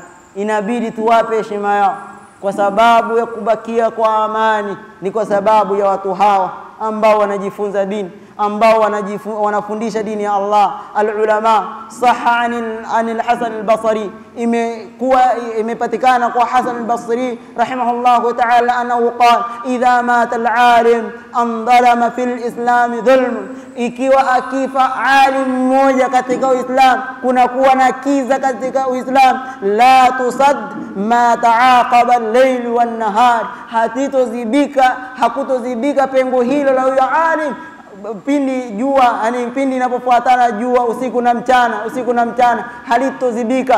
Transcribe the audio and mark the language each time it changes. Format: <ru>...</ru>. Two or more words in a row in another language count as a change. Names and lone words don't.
<sw>Inabidi tuwape heshima yao, kwa sababu ya kubakia kwa amani ni kwa sababu ya watu hawa ambao wanajifunza dini, ambao wanafundisha dini ya Allah.</sw> <ar>العلماء صح عن الحسن البصري,</ar> <sw>imepatikana kwa Hasan al-Basri</sw> <ar>رحمه الله تعالى أنه قال إذا مات العالم انثلم في الإسلام ثلم,</ar> <sw>ikiwa akifa alim mmoja katika Uislamu kuna kuwa na kiza katika Uislamu.</sw> <ar>لا تسد ما تعاقب الليل والنهار,</ar> <sw>hakutozibika pengo hilo la huyo alim pindi jua, yani pindi inapofuatana jua usiku na mchana halitozibika.</sw>